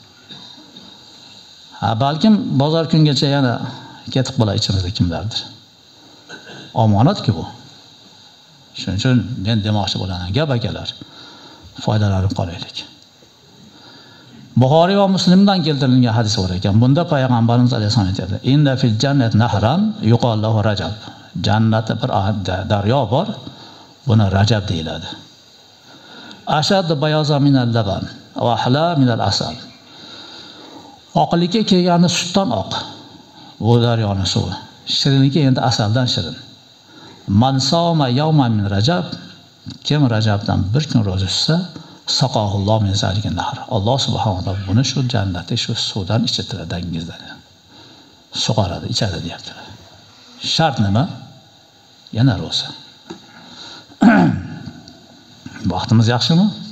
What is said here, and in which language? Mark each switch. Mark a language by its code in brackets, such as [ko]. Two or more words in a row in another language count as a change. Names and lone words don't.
[uz] Ha, balkim bozor kungacha yana ketib qolar ichimizda kimlardir. Omonat-ku bu. Shuning uchun men demoqchi bo'laman, gap akalar, foydalanib qolaylik. Buxoriy va Muslimdan keltirilgan hadis bor ekan. Bunda payg'ambarimiz alayhisalom aytadi: [ar] "إن في الجنة نهرا يقال له رجب." [uz] Jannatda bir daryo bor, buni Rajab deyiladi. [ar] أشد بياضا من اللبن وأحلى من العسل. [uz] Oqlikka kelgani sutdan oq. Bu daryoning suvi. Shirinligi endi asaldan shirin. [ar] من صام يوما من رجب, [uz] kim Rajabdan bir kun ro'za tutsa, [ar] سقاه الله من ذلك النهر. [uz] Alloh [ar] سبحانه وتعالى [uz] buni shu jannatda shu suvdan ichitadi, dengizdan. Sug'oradi, ichadi deyaptilar. Shart nima? Yana ro'za. Vaqtimiz yaxshimi?